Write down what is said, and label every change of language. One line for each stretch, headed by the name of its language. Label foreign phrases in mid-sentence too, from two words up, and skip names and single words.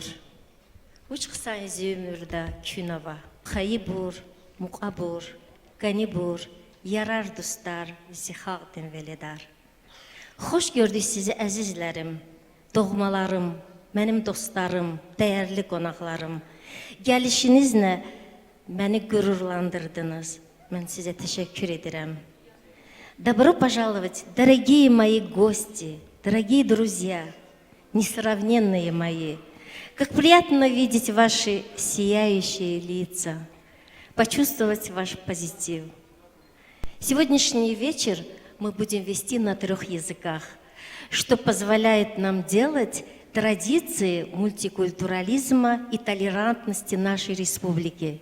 Lezghian: Uçqsan zümürdə künava, xayibur, muqabur, qanibur, yarar dostlar, zixaqdin veledar.
Azerbaijani: Xoş gördük sizi əzizlərim, doğmalarım, mənim dostlarım, dəyərli qonaqlarım. Gəlişinizlə məni qürurlandırdınız. Mən sizə təşəkkür edirəm.
Russian: Добро пожаловать, дорогие мои гости, дорогие друзья, несравненные мои. Как приятно видеть ваши сияющие лица, почувствовать ваш позитив. Сегодняшний вечер мы будем вести на 3 языках, что позволяет нам делать традиции мультикультурализма и толерантности нашей республики.